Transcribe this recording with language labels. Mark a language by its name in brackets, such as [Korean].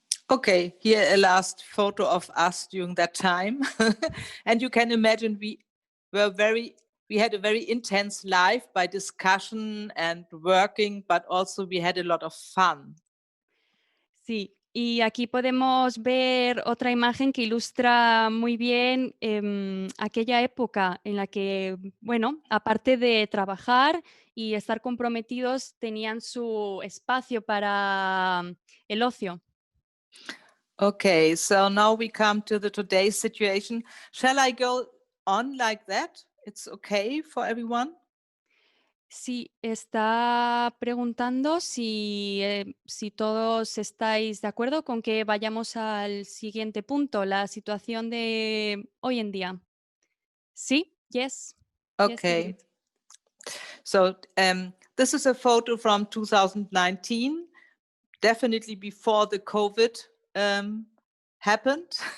[English] Okay, here a last photo of us during that time. And you can imagine we had a very intense life by discussion and working, but also we had a lot of fun. [Spanish] Sí, y aquí podemos ver otra imagen que ilustra muy bien aquella época en la que, bueno, aparte de trabajar y estar comprometidos, tenían su espacio para el ocio. [English] Okay, so now we come to the today's situation. Shall I go on like that? It's okay for everyone? [Spanish] Sí, está preguntando si todos estáis de acuerdo con que vayamos al siguiente punto, la situación de hoy en día. [English] Sí, yes. Yes, Okay. Sigrid. So this is a photo from 2019, definitely before the COVID happened.